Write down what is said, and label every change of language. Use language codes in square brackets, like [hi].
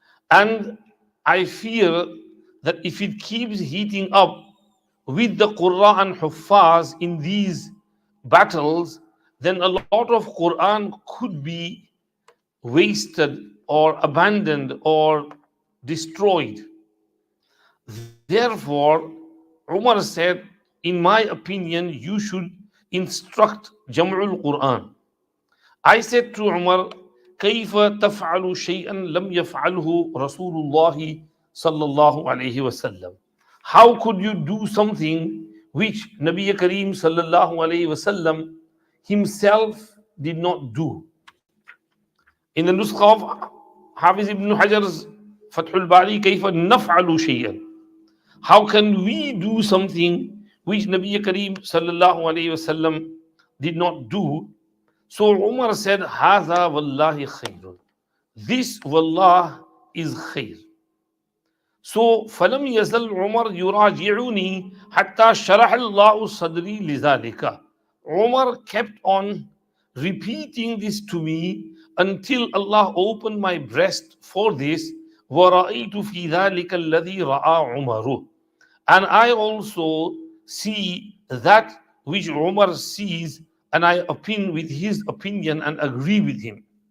[en] And I fear that if it keeps heating up with the Qur'an and Huffaz in these battles, then a lot of Quran could be wasted or abandoned or destroyed. Therefore, Umar said, in my opinion, you should instruct Jam'ul Quran. I said to Umar, [ar] كيف تفعل شيئا لم يفعله رسول الله صلى الله عليه وسلم? [en] How could you do something which Nabi Kareem sallallahu alayhi wasallam himself did not do. In the nuskha of Hafiz ibn Hajar's Fathul Bari, [ar] كيف نفعل شيئا, [en] how can we do something which Nabi Kareem sallallahu alayhi wasallam did not do? So Umar said, [ar] هذا والله خير. [en] This wallah is khair. [ar] So فلم يزل عمر يراجعني حتى شرح الله صدري لذلك. [en] Umar kept on repeating this to me until Allah opened my breast for this. [ar] وَرَأَيْتُ فِي ذَلِكَ الَّذِي رَأَى عُمَرُ. [en] And I also see that which Umar sees, and I opine with his opinion and agree with him.